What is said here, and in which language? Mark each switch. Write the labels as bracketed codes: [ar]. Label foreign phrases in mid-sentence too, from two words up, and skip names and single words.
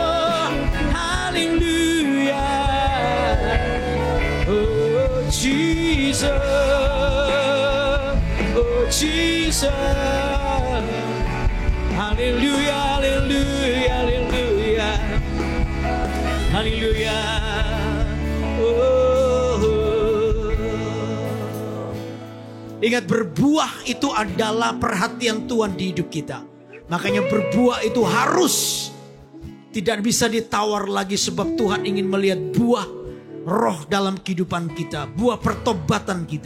[id] Haleluya. Oh Jesus, oh Jesus. Haleluya, haleluya, haleluya. Haleluya. Ingat, berbuah itu adalah perhatian Tuhan di hidup kita. Makanya berbuah itu harus, tidak bisa ditawar lagi, sebab Tuhan ingin melihat buah roh dalam kehidupan kita, buah pertobatan kita.